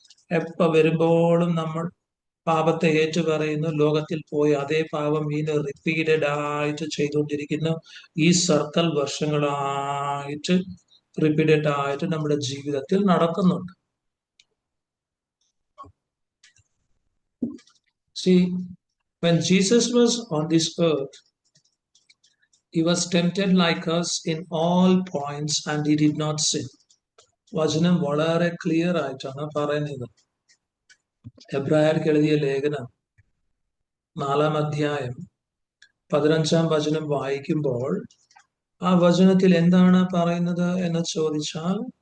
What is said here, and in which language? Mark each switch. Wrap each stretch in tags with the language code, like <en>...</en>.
<ml>എപ്പോ വരുമ്പോഴും നമ്മൾ പാപത്തെ ഏറ്റുപറയുന്നു, ലോകത്തിൽ പോയി അതേ പാപം വീണ്ടും റിപ്പീറ്റഡ് ആയിട്ട് ചെയ്തുകൊണ്ടിരിക്കുന്നു. ഈ സർക്കിൾ വർഷങ്ങളായിട്ട് റിപ്പീറ്റഡ് ആയിട്ട് നമ്മുടെ ജീവിതത്തിൽ നടക്കുന്നുണ്ട്.</ml> <en>See, when Jesus was on this earth, he was tempted like us in all points and he did not sin.</en> <ml>വചനം വളരെ ക്ലിയർ ആയിട്ടാണ് പറയുന്നത്. എബ്രായർക്ക് എഴുതിയ ലേഖനം 4-ാം അധ്യായം 15-ാം വചനം വായിക്കുമ്പോൾ ആ വചനത്തിൽ എന്താണ് പറയുന്നത് എന്ന് ചോദിച്ചാൽ,</ml>